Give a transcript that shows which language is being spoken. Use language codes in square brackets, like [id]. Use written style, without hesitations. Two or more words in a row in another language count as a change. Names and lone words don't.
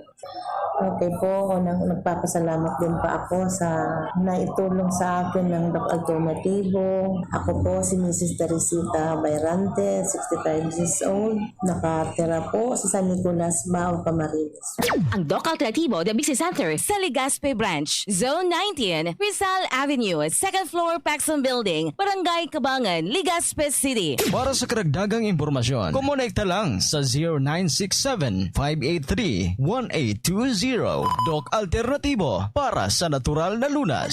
[tl] Okay po, nagpapasalamat din pa ako sa naitulong sa akin ng Doc Alternativo. Ako po si Mrs. Teresita Bayrante, [en] 65 years old. [tl] Nakatira po sa San Nicolas, Bao, Camarines. Ang Doc Alternativo, [en] the Business Center [tl] sa Legazpi Branch, Zone 19, Rizal Avenue, 2nd floor, Paxson Building, Barangay Cabangan, Legazpi City. Para sa karagdagang impormasyon, kumonekta lang sa 0967-583-1820 Doc Alternatibo para sa natural na lunas.